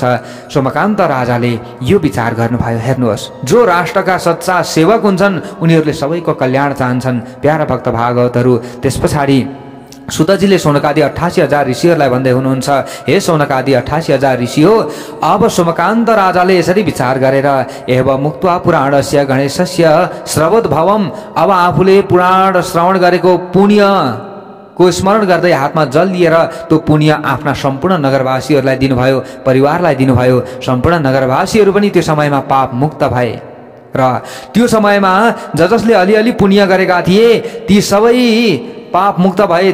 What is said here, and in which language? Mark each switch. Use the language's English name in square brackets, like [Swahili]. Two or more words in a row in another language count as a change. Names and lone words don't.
[Nepali] सोमकान्त राजाले यो विचार गर्नुभयो। हेर्नुहोस्, जो राष्ट्रका सच्चा सेवक हुन्छन् उनीहरूले सबैको कल्याण चाहन्छन्। प्यारा भक्त भागवतहरू, त्यस पछाडि सुतजीले सौनकादि 88,000 ऋषिहरूलाई भन्दै हुनुहुन्छ, हे सौनकादि 88,000 ऋषि हो, अब सोमकान्त राजाले यसरी विचार गरेर, [Sanskrit] एव मुक्त्वा पुराणस्य गणेशस्य श्रवोद्भवम्, [Nepali] अब आफूले पुराण श्रवण गरेको पुण्यको स्मरण गर्दै हातमा जल लिएर त्यो पुण्य आफ्ना सम्पूर्ण नगरवासीहरूलाई दिनुभयो, परिवारलाई दिनुभयो। सम्पूर्ण नगरवासीहरू पनि त्यो समयमा पाप मुक्त भए र त्यो समयमा जसले अलिअलि पुण्य गरेका थिए ती सबै पाप मुक्त भए।